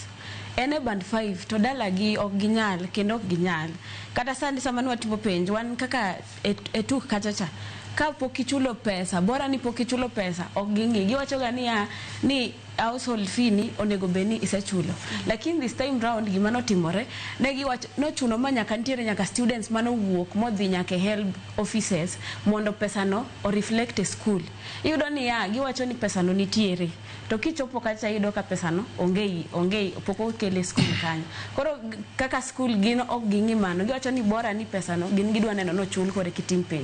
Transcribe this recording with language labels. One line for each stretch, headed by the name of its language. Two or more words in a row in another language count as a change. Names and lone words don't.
Luo (Kenya and Tanzania): Ene band 5 to dalagi ok ginyal kendo ok ginyal. Kata sandi sama nwatimo penj wan kaka etuk kachacha. Ka pokichulo pesa, bora ni pokichulo pesa, ok gingi. Giwacho ga ni
English: household fee
Luo (Kenya and Tanzania): ni onego beni isechulo. Lakini
English: this time round
Luo (Kenya and Tanzania): gima notimore, ne giwacho nochuno ma nyaka students mano wuok modhi nyaka
English: help offices
Luo (Kenya and Tanzania): mondo pesa no o
English: reflect school.
Luo (Kenya and Tanzania): Iyudo ni giwacho ni pesa no nitiere. To kichopo kacha iyudo ka pesa no onge poko kele school kanyo. Koro kaka school gino ok gingi mano. Giwacho ni bora ni pesa no gin gidwa neno no chul kore kitim penj.